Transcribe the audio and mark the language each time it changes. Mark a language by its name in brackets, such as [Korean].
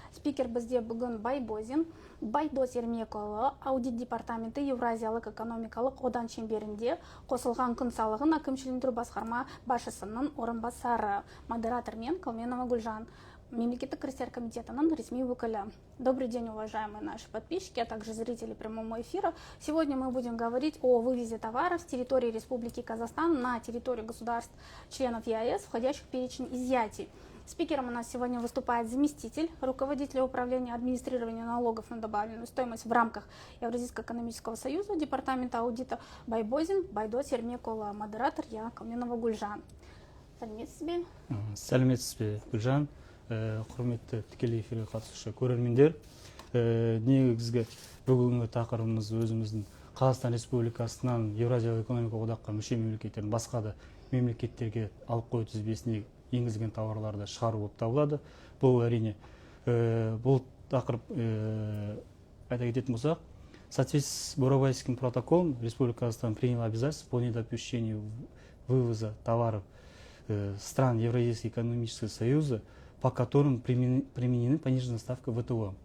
[Kazakh] Спикер бізде бүгін Байдос Ермекұлы, аудит департаменті Еуразиялық экономикалық одан шеңберінде қосылған күн салығын әкімшілендіру басқарма басшысының орынбасары, модератор мен Калменова Гүлжан, Мемлекеттік кірістер комитетінің ресми өкілі. [Russian] Добрый день, уважаемые наши подписчики, а также зрители прямого эфира. Сегодня мы будем говорить о вывозе товаров с территории Республики Казахстан на территорию государств, членов ЕАЭС, входящих в перечень изъятий. Спикером у нас сегодня выступает заместитель руководителя управления администрирования налогов на добавленную стоимость в рамках Евразийского экономического союза, департамента аудита Байдос Ермекұлы, модератор я, Калменова Гүлжан. [Kazakh] Сәлеметсіз бе, Гүлжан. Құрметті тікелей эфирге қатысушы көрермендер, негізгі бүгінгі тақырыбымыз өзіміздің Қазақстан Республикасынан Еуразиялық экономикалық одаққа мүше мемлекеттердің басқа да мемлекеттерге алып қою тізбесіне енгізілген тауарларды шығару болып табылады. Бұл әрине бұл тақырып айта кететін болсақ, [Russian] в соответствии с Бурабайским протоколом Республика Казахстан приняла обязательство по недопущению вывоза товаров стран Евразийского экономического союза, по которым применены пониженная ставка ВТО.